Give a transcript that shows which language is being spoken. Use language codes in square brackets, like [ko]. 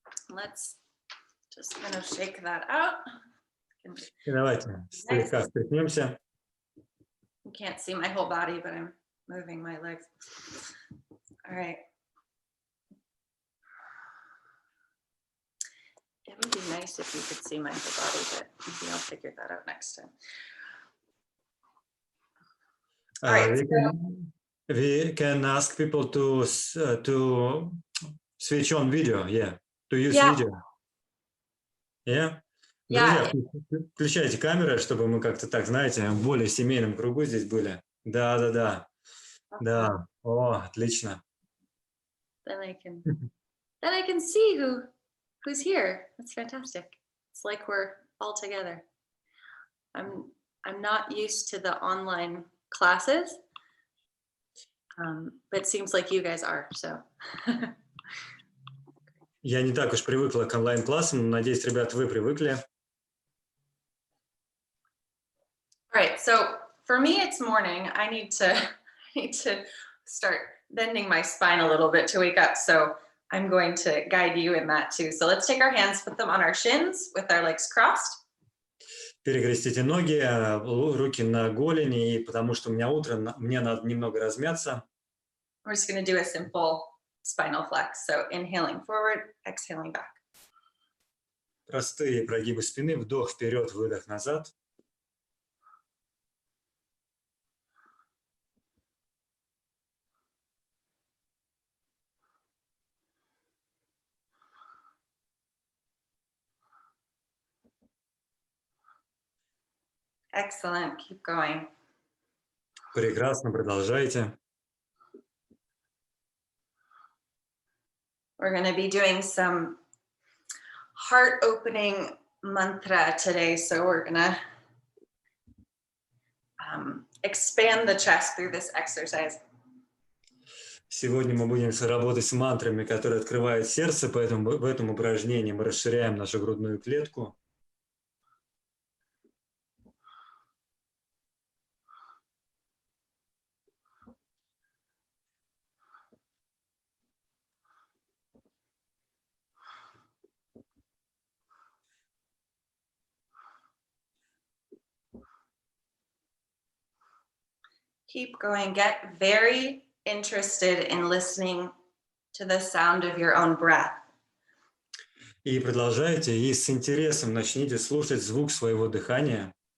[en] Let's just kind of shake that out. [ru] И давайте слегка встряхнемся. [en] You can't see my whole body, but I'm moving my legs. All right. It would be nice if you could see my whole body, but maybe I'll figure that out next time. All right. We can ask people to switch on video, to use video. [ru] Друзья, включайте камеры, чтобы мы как-то так, знаете, в более семейном кругу здесь были. Да. О, отлично. [en] Then I can see who's here. That's fantastic. It's like we're all together. I'm not used to the online classes, but it seems like you guys are. So. [ru] Я не так уж привыкла к онлайн-классам, но надеюсь, ребята, вы привыкли. [en] All right, so for me, it's morning. I need to start bending my spine a little bit to wake up. So I'm going to guide you in that too. So let's take our hands, put them on our shins with our legs crossed. [ru] Перекрестите ноги, руки на голени, и потому что у меня утро, мне надо немного размяться. [en] We're just going to do a simple spinal flex. So inhaling forward, exhaling back. [ru] Простые прогибы спины, вдох вперед, выдох назад. [en] Excellent. Keep going. [ru] Прекрасно, продолжайте. [en] We're going to be doing some heart-opening mantra today. So we're going to expand the chest through this exercise. [ru] Сегодня мы будем работать с мантрами, которые открывают сердце, поэтому в этом упражнении мы расширяем нашу грудную клетку. [en] Keep going. Get very interested in listening to the sound of your own breath. [ru] И продолжайте, и с интересом начните слушать звук своего дыхания.